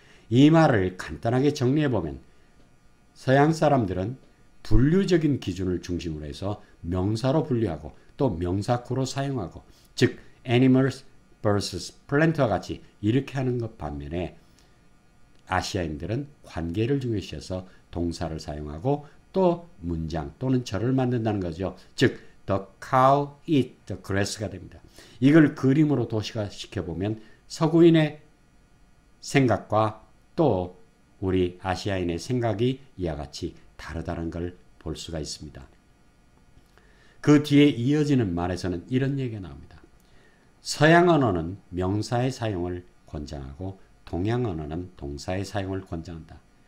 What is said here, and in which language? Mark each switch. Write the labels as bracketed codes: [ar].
[ko] 이 말을 간단하게 정리해보면 서양 사람들은 분류적인 기준을 중심으로 해서 명사로 분류하고 또 명사구로 사용하고 즉 [en] animals versus plant [ko] 와 같이 이렇게 하는 것 반면에 아시아인들은 관계를 중요시해서 동사를 사용하고 또 문장 또는 절을 만든다는 거죠. 즉 [en] the cow eat the grass [ko] 가 됩니다. 이걸 그림으로 도시화시켜보면 서구인의 생각과 또 우리 아시아인의 생각이 이와 같이 다르다는 걸 볼 수가 있습니다. 그 뒤에 이어지는 말에서는 이런 얘기가 나옵니다. 서양 언어는 명사의 사용을 권장하고 동양 언어는 동사의 사용을 권장한다.